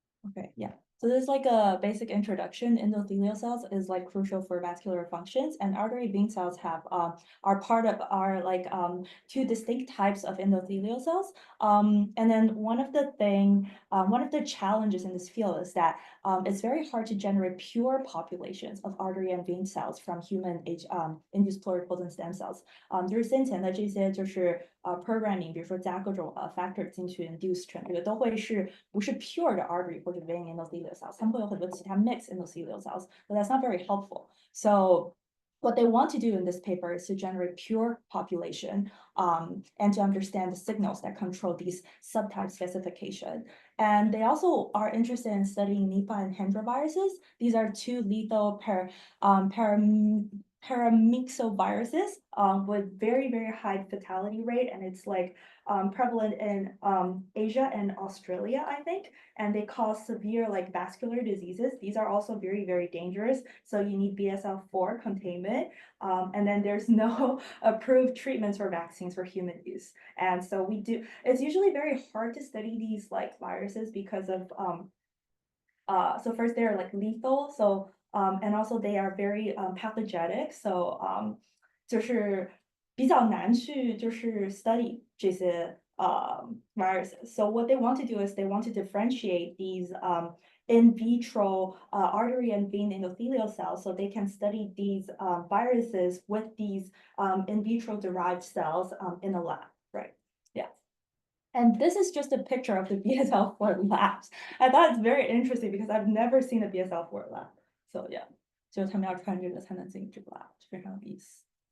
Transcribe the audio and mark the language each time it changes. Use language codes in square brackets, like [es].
[en] Okay, yeah. So this is like a basic introduction. Endothelial cells is like crucial for vascular functions, and artery vein cells have are part of are like two distinct types of endothelial cells. And then one of the challenges in this field is that it's very hard to generate pure populations of artery and vein cells from human induced pluripotent stem cells. [zh] 就是先前的这些就是programming， 比如说加各种factor 进去 induce 成这个都会是不是 pure 的 artery 或者 vein endothelial cells， 他们会有很多其他 mixed endothelial cells, [en] but that's not very helpful. So what they want to do in this paper is to generate pure population and to understand the signals that control these subtype specification. And they also are interested in studying Nipah and Hendra viruses. These are two lethal paramyxoviruses with very, very high fatality rate. And it's like prevalent in Asia and Australia, I think. And they cause severe like vascular diseases. These are also very, very dangerous. So you need BSL-4 containment. And then there's no approved treatments or vaccines for human use. And so it's usually very hard to study these like viruses because of, so first they're like lethal. So, and also they are very pathogenic. So, [zh] 就是比较难去就是 study 这些viruses. [en] So what they want to do is they want to differentiate these in vitro artery and vein endothelial cells so they can study these viruses with these in vitro derived cells in the lab, right? Yeah. And this is just a picture of the BSL-4 labs. I thought it's very interesting because I've never seen a BSL-4 lab. [zh] So yeah, 就是他们要穿这个才能进这个 lab， 非常有意思。